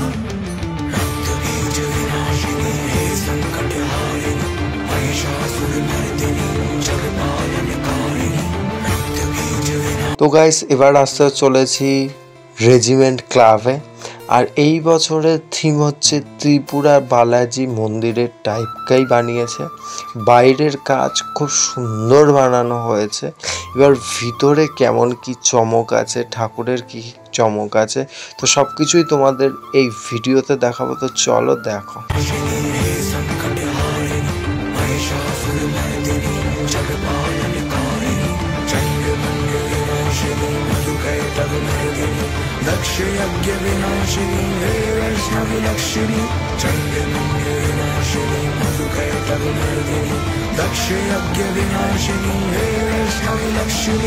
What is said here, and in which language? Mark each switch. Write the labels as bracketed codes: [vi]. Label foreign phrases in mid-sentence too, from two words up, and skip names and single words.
[hi] रक्त बीज विनाशिनी हे संकट हारिणी महिषासुरमर्दिनी जगपालनकारिणी। रक्त बीज विनाशिनी। [bn] তো গাইস, এবার আসতে চলেছি রেজিমেন্ট ক্লাবে। আর এই বছরের থিম হচ্ছে ত্রিপুরা বালাজি মন্দিরের টাইপকাই বানিয়েছে। বাইরের কাজ খুব সুন্দর বানানো হয়েছে। এবার ভিতরে কেমন কি চমক আছে, ঠাকুরের কি চমক আছে, তো সব কিছুই তোমাদের এই ভিডিওতে দেখাবো। তো চলো দেখো। [hi] दक्ष यज्ञ विनाशिनी हे वैष्णवी लक्ष्मी। चंड मुंड विनाशिनी मधुकैटभ मर्दिनी दक्ष यज्ञ विनाशिनी हे वैष्णवी लक्ष्मी।